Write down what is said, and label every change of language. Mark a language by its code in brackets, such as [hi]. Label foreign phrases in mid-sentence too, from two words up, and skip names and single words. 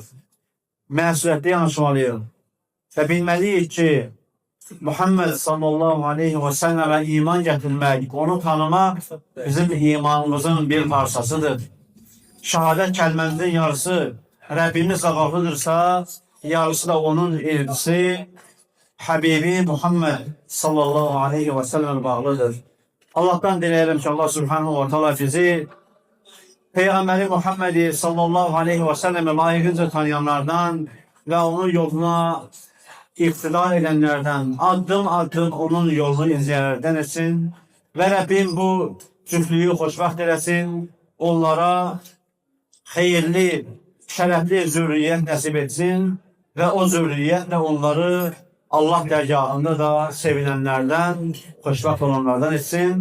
[az] Məsuliyyətli yanaşmalıyıq. Və bilməliyik ki, Muhammed [ar] صلى الله عليه وسلم [az] iman gətirmək, onu tanımaq bizim imanımızın bir parçasıdır. Şəhadət kəlməmizin yarısı Rəbbimiz qabaqlıdırsa, yarısı da onun elçisi, Həbibi Muhammed [ar] صلى الله عليه وسلم [az] bağlıdır. Allah'tan diləyirəm ki, Allah [ar] سبحانه وتعالى [az] bizi Peyğəmbəri Muhammedi [ar] صلى الله عليه وسلم [az] layiqincə tanıyanlardan və onun yoluna iqtida edənlərdən, addım-addım onun yolunu izləyənlərdən etsin və Rəbbim bu cütlüyü xoşbəxt eləsin, onlara xeyirli, şərəfli zürriyyət nəsib etsin və o zürriyyətlə onları Allah dərgahında da sevinənlərdən, xoşbəxt olanlardan etsin.